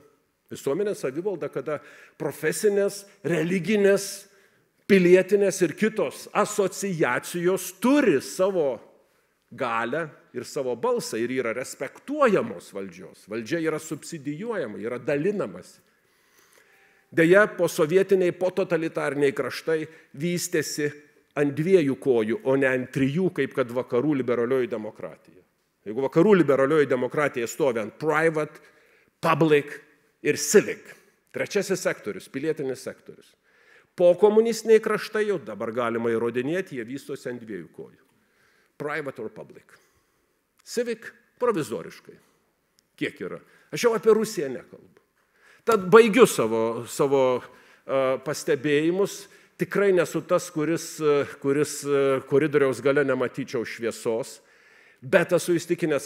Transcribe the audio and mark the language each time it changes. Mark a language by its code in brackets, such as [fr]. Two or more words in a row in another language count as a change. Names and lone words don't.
[lt] Visuomenės savivalda, kada profesinės, religinės, pilietinės ir kitos asociacijos turi savo galią ir savo balsą ir yra respektuojamos valdžios. Valdžia yra subsidijuojama, yra dalinamasi. Deja, posovietiniai, pototalitariniai kraštai vystėsi ant 2 kojų, o ne ant 3, kaip kad vakarų liberalioji demokratija. Jeigu vakarų liberalioji demokratija stovi ant [en] private, public [lt] ir civic, 3 sektorius, pilietinis sektorius. Po komunistiniai kraštai jau dabar galima įrodinėti, jie vystosi ant 2 kojų. [en] Private or public. Civic provizoriškai. [lt] Kiek yra? Aš jau apie Rusiją nekalbu. Tad baigiu savo pastebėjimus. Tikrai nesu tas, kuris koridoriaus gale nematyčiau šviesos, bet esu įstikinęs,